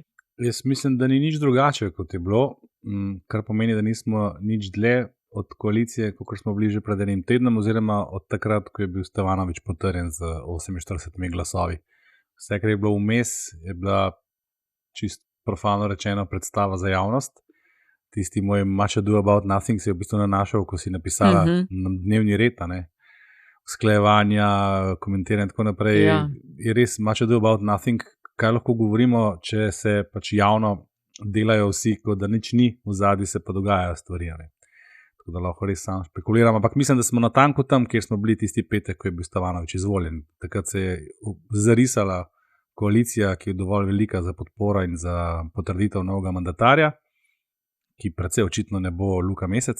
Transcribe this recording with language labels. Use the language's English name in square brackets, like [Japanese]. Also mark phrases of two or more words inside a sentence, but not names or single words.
[Slovenian] Jaz mislim, da ni nič drugače, kot je bilo, kar pomeni, da nismo nič dlje od koalicije, kot smo bili že pred enim tednom, oziroma od takrat, ko je bil Stevanovič potrjen z 48 glasovi. Vse, kar je bilo vmes, je bila čist profano rečeno predstava za javnost. Tisti moj [English] much ado about nothing [Slovenian] se je v bistvu nanašal, ko si napisala na dnevni red, usklajevanja, komentiranja in tako naprej. Ja. Je res [English] much ado about nothing. [Slovenian] Kaj lahko govorimo, če se pač javno delajo vsi, kot da nič ni, v zadnji se pa dogajajo stvari. Da lahko res sam špekuliram, ampak mislim, da smo natanko tam, kjer smo bili tisti petek, ko je bil Stevanovič izvoljen. Takrat se je zarisala koalicija, ki je dovolj velika za podporo in za potrditev novega mandatarja, ki precej očitno ne bo Luka Mesec.